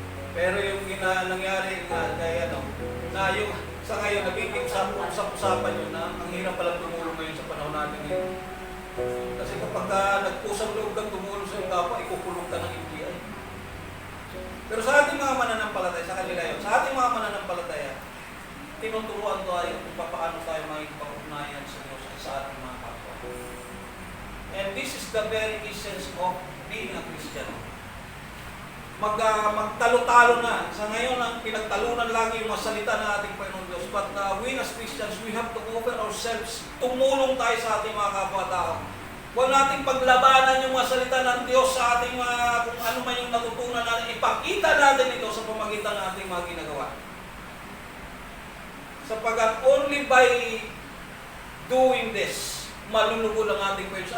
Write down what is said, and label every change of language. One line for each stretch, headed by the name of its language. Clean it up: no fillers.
Filipino: Pero yung nangyari nga kay ano, na yung sa ngayon nagiging usap-usapan yun na ang hirap palang tumulong ngayon sa panahon natin ngayon. Kasi kapag nagpusang loob kang tumulong sa iyong kapwa, ikukulong ka ng NBI. Pero sa ating mga mananampalataya, sa kanila yun, sa ating mga mananampalataya, tinuturuan tayo kung paano tayo makikipag-ugnayan sa Diyos at sa ating mga kapwa.
English: And this is the very essence of being a Christian.
Filipino: Magtalo-talo na. Sa ngayon, ang pinagtalunan lagi yung mga salita ng ating Panginoon Diyos.
English: But we as Christians, we have to offer ourselves.
Filipino: Tumulong tayo sa ating mga kapwa-tao. Huwag nating paglabanan yung mga salita ng Diyos sa ating mga, kung ano man yung natutunan natin. Ipakita natin ito sa pamagitan ng ating mga ginagawa. Sapagat
English: only by doing this,
Filipino: malulugo ang ating Panginoon.